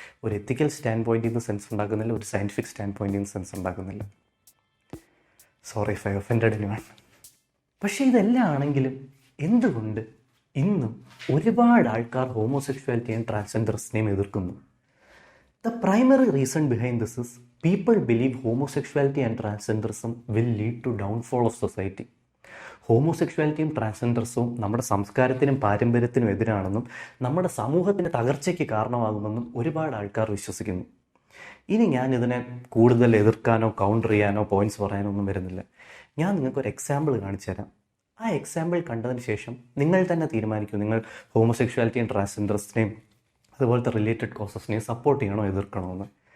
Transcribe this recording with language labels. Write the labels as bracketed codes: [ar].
[ml] ഒരു എത്തിക്കൽ സ്റ്റാൻഡ് പോയിന്റിൽ നിന്ന് സെൻസ് ഉണ്ടാക്കുന്നില്ല, ഒരു സയൻറ്റിഫിക് സ്റ്റാൻഡ് പോയിന്റിൽ നിന്ന് സെൻസ് ഉണ്ടാക്കുന്നില്ല. [en] Sorry if I offended anyone. [ml] പക്ഷേ ഇതെല്ലാം ആണെങ്കിലും എന്തുകൊണ്ട് ഇന്നും ഒരുപാട് ആൾക്കാർ ഹോമോസെക്ഷുവാലിറ്റിയും ട്രാൻസ്ജെൻഡറിസ്റ്റിനെയും എതിർക്കുന്നു? [en] The primary reason behind this is people believe homosexuality and transgenderism will lead to downfall of society. [ml] ഹോമോസെക്ഷുവാലിറ്റിയും ട്രാൻസ്ജെൻഡറിസവും നമ്മുടെ സംസ്കാരത്തിനും പാരമ്പര്യത്തിനും എതിരാണെന്നും നമ്മുടെ സമൂഹത്തിൻ്റെ തകർച്ചയ്ക്ക് കാരണമാകുമെന്നും ഒരുപാട് ആൾക്കാർ വിശ്വസിക്കുന്നു. ഇനി ഞാൻ ഇതിനെ കൂടുതൽ എതിർക്കാനോ കൗണ്ടർ ചെയ്യാനോ പോയിന്റ്സ് പറയാനോ ഒന്നും വരുന്നില്ല. ഞാൻ നിങ്ങൾക്കൊരു എക്സാമ്പിൾ കാണിച്ചു തരാം. ആ എക്സാമ്പിൾ കണ്ടതിന് ശേഷം നിങ്ങൾ തന്നെ തീരുമാനിക്കൂ, നിങ്ങൾ ഹോമോസെക്ഷുവാലിറ്റിയും ട്രാൻസ്ജെൻഡറിസ്റ്റിനെയും അതുപോലത്തെ റിലേറ്റഡ് കോസസിനെയും സപ്പോർട്ട് ചെയ്യണോ എതിർക്കണോ എന്ന്.